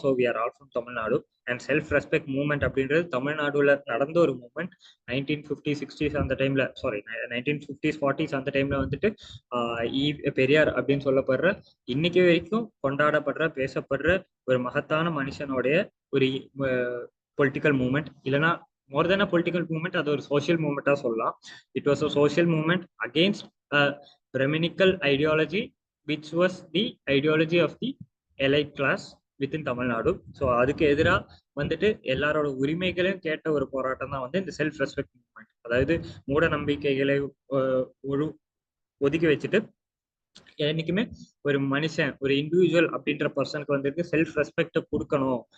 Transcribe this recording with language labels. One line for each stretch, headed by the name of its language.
English: So we are all from Tamil Nadu.
Tamil: And self respect movement அப்படின்றது தமிழ்நாடுல நடந்த ஒரு மூவ்மெண்ட். 1950s 60s அந்த டைம்ல, சாரி 1950s 40s அந்த டைம்ல வந்துட்டு பெரியார் அப்படின்னு சொல்லப்படுற இன்னைக்கு வரைக்கும் கொண்டாடப்படுற பேசப்படுற ஒரு மகத்தான மனுஷனுடைய ஒரு பொலிட்டிக்கல் மூவ்மெண்ட். இல்லைன்னா
English: more than a political movement,
Tamil: அது ஒரு
English: social movement-ஆ
Tamil: சொல்லலாம்.
English: It was a social movement against a Brahminical ideology, which was the ideology of the elite class, within Tamil Nadu.
Tamil: So அதுக்கு எதிராக வந்துட்டு எல்லாரோட உரிமைகளையும் கேட்ட ஒரு போராட்டம் தான் வந்து இந்த செல்ஃப் ரெஸ்பெக்ட் மூவ்மெண்ட். அதாவது மூட நம்பிக்கைகளை ஒதுக்கி வச்சுட்டு என்னைக்குமே ஒரு மனுஷன், ஒரு இண்டிவிஜுவல் அப்படின்ற பர்சனுக்கு வந்துட்டு செல்ஃப் ரெஸ்பெக்ட் கொடுக்கணும்.